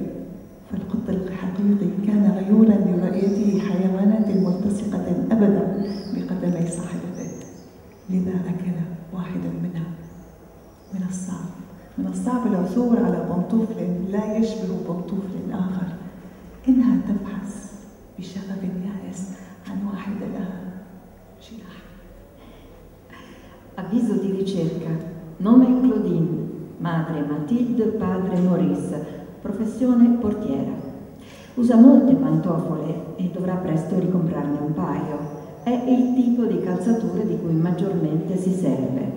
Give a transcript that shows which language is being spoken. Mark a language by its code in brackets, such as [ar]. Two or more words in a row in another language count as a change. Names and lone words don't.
[ar] فالقط الحقيقي كان غيورا لرؤيته حيوانات ملتصقة أبدا بقدمي صاحبته، لذا أكل واحدا منها. من الصعب العثور على بنطوفل لا يشبه بنطوفل آخر. إنها تبحث بشغف يائس عن واحد لها جناح. [it] Avviso di ricerca. Nome Claudine, madre Mathilde, padre Maurice, professione portiera. Usa molte pantofole e dovrà presto ricomprarne un paio. È il tipo di calzature di cui maggiormente si serve.